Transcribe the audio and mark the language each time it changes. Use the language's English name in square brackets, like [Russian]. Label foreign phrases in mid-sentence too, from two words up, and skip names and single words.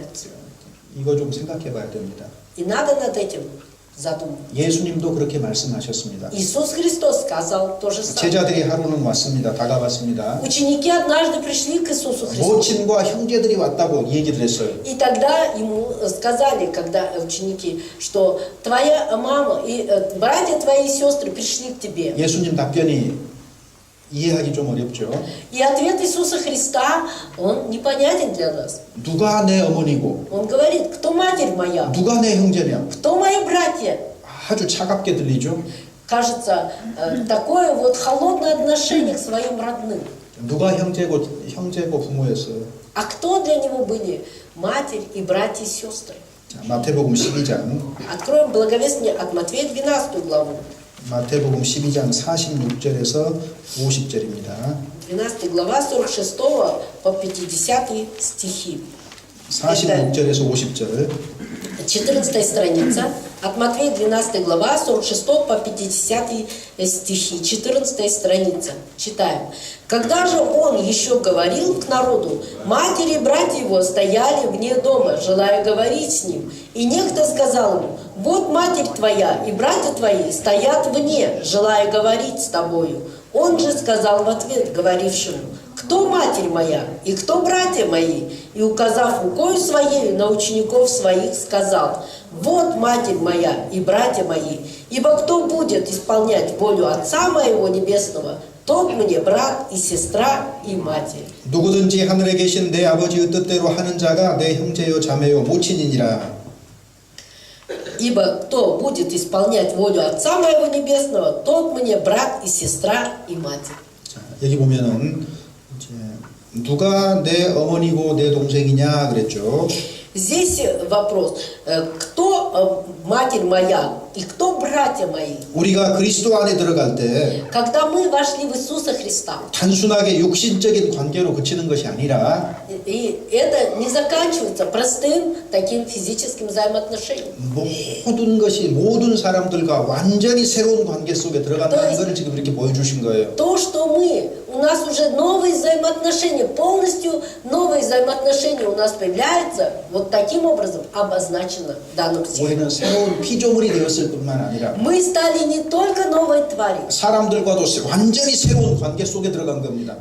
[Korean] 이거 좀 생각해 봐야 됩니다. [Russian] И надо над этим задумал. [Korean] 예수님도 그렇게 말씀하셨습니다. [Russian] Иисус Христос сказал то же самое. [Korean] 제자들이 하루는 왔습니다. 다가왔습니다. [Russian] Ученики однажды пришли к Иисусу Христу. [Korean] 모친과 형제들이 왔다고 얘기를 했어요. [Russian] И тогда ему сказали, когда ученики, что твоя мама и братья твои и сестры пришли к тебе. [Korean] 예수님 답변이 이해하기 좀 어렵죠. [Russian] И ответ Иисуса Христа, он непонятен для нас. [Korean] 누가 내 어머니고 [Russian] Он говорит, кто матерь моя, [Korean] 누가 내 형제냐. [Russian] кто мои братья. [Korean] 아주 차갑게 들리죠. [Russian] Кажется, такое вот холодное отношение к своим родным. [Korean] 누가 형제고 부모였어요. [Russian] А кто для него были матерь и братья и сестры? [Korean] 자, 마태복음 12장 [Russian] Откроем благовестие от Матфея 12 главу. [Korean] 마태복음 12장 46절에서 50절입니다. [Russian] 12 глава 46 по 50 стихи. [Korean] 46절에서 50절. [Russian] 14 страница. От Матфея 12 глава 46 по 50 стихи. 14 страница. Читаем. Когда же он еще говорил к народу, матери и братья его стояли вне дома, желая говорить с ним. И некто сказал ему, вот матерь твоя и братья твои стоят вне, желая говорить с тобою. Он же сказал в ответ говорившему, кто матерь моя и кто братья мои? И, указав рукою своей на учеников своих, сказал, вот матерь моя и братья мои, ибо кто будет исполнять волю Отца моего Небесного, тот мне брат и сестра и матерь. [Korean] 누구든지 하늘에 계신 내 아버지의 뜻대로 하는 자가 내 형제요 자매요 모친이니라. [Russian] Ибо кто будет исполнять волю Отца моего Небесного, тот мне брат и сестра и матерь. [Korean] 자, 여기 보면은 이제 누가 내 어머니고 내 동생이냐 그랬죠. [Russian] Здесь вопрос, кто матерь моя и кто братья мои? [Korean] 우리가 그리스도 안에 들어갈 때 [Russian] Когда мы вошли в Иисуса Христа, [Korean] 단순하게 육신적인 관계로 그치는 것이 아니라 [Russian] и это не заканчивается простым таким физическим взаимоотношением. [Korean] 모든 것이 모든 사람들과 완전히 새로운 관계 속에 들어간다는 것을 지금 이렇게 보여주신 거예요. [Russian] То, что у нас уже новые взаимоотношения, полностью новые взаимоотношения у нас появляются, вот таким образом обозначено в данном стихе. [Korean] 우리는 새로운 피조물이 되었을 뿐만 아니라 [Russian] Мы стали не только новой тварью, [Korean] 사람들과도 완전히 새로운 관계 속에 들어간 겁니다.